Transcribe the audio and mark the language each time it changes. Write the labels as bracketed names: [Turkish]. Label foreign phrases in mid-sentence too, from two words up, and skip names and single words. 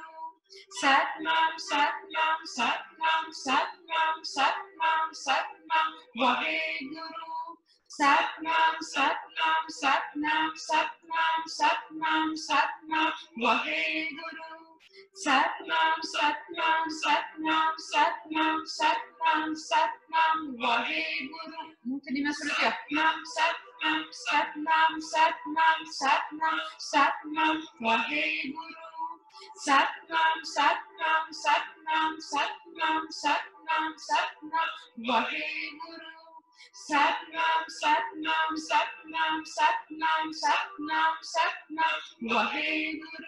[Punjabi] ਸਤਿਨਾਮ, ਸਤਿਨਾਮ, ਸਤਿਨਾਮ, ਸਤਿਨਾਮ, ਸਤਿਨਾਮ, ਸਤਿਨਾਮ, ਵਾਹਿਗੁਰੂ. ਸਤਿਨਾਮ, ਸਤਿਨਾਮ, ਸਤਿਨਾਮ, ਸਤਿਨਾਮ, ਸਤਿਨਾਮ, ਸਤਿਨਾਮ, ਵਾਹਿਗੁਰੂ. ਸਤਿਨਾਮ, ਸਤਿਨਾਮ, ਸਤਿਨਾਮ, ਸਤਿਨਾਮ, ਸਤਿਨਾਮ, ਸਤਿਨਾਮ, ਵਾਹਿਗੁਰੂ. [French] Montez les mains sur le cœur. [Punjabi] ਸਤਿਨਾਮ, ਸਤਿਨਾਮ, ਸਤਿਨਾਮ, ਸਤਿਨਾਮ, ਸਤਿਨਾਮ, ਸਤਿਨਾਮ, ਵਾਹਿਗੁਰੂ. ਸਤਿਨਾਮ, ਸਤਿਨਾਮ, ਸਤਿਨਾਮ, ਸਤਿਨਾਮ, ਸਤਿਨਾਮ, ਸਤਿਨਾਮ, ਵਾਹਿਗੁਰੂ. ਸਤਿਨਾਮ, ਸਤਿਨਾਮ, ਸਤਿਨਾਮ, ਸਤਿਨਾਮ, ਸਤਿਨਾਮ, ਸਤਿਨਾਮ, ਵਾਹਿਗੁਰੂ.